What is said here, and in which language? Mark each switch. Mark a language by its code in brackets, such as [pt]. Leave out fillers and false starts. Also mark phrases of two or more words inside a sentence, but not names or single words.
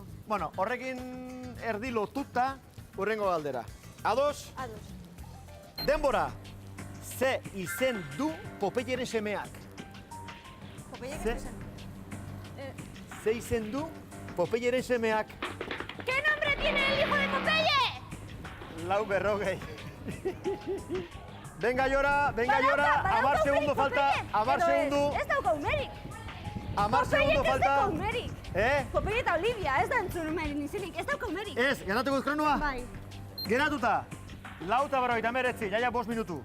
[eu] Bueno, horrekin erdi lotuta urrengo galdera. Ados? Ados. Denbora, ze izen du Popeyeren semeak? Ze izen du Popeyeren semeak? [es] ¿Qué nombre tiene el hijo de Popeye? [eu] Lau berrogei. [es] Venga, Llora, 10 segundo falta, 10 segundo. [eu] Ez dauka umerik. [es] 10 segundo falta. [eu] Popeye eta Olivia, ez da entzun umerik nizinik, ez dauka umerik. Ez, geratuko kronua? Bai. Geratuta, 4:49, jaia 5 minutu.